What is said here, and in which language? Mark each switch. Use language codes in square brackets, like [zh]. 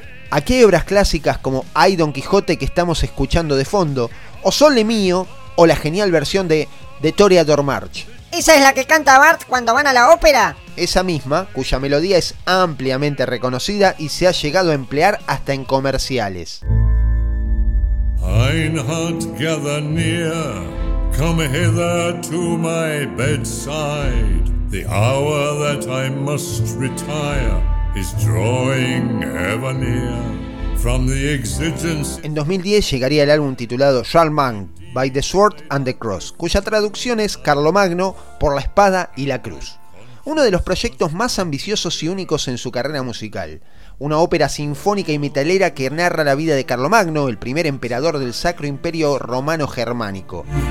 [es] Aquí hay obras clásicas como Ay Don Quijote, que estamos escuchando de fondo, o Sole Mio, o la genial versión de The Toreador March. ¿Esa es la que canta Bart cuando van a la ópera? Esa misma, cuya melodía es ampliamente reconocida y se ha llegado a emplear hasta en comerciales. [en] Einhard, gather near, come hither to my bedside. The hour that I must retire is drawing ever near from the exigency. [es] En 2010 llegaría el álbum titulado Charlemagne by the Sword and the Cross, cuya traducción es Carlomagno por la espada y la cruz. Uno de los proyectos más ambiciosos y únicos en su carrera musical. Una ópera sinfónica y metalera que narra la vida de Carlomagno, el primer emperador del Sacro Imperio Romano Germánico.